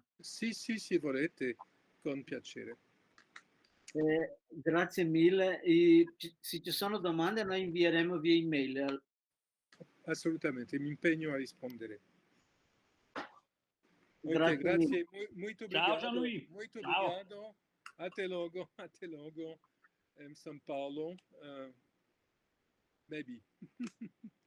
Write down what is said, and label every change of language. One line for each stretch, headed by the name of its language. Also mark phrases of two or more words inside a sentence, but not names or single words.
Italian: Sì, se volete, con piacere. Grazie mille. E se ci sono domande noi invieremo via email. Assolutamente, mi impegno a rispondere. Grazie, ok, grazie,
Portuguese: muito obrigado.
Italian: Ciao Gianluigi.
Portuguese: Muito
Italian: Ciao.
Portuguese: obrigado. Até logo, São Paulo.
English: Maybe.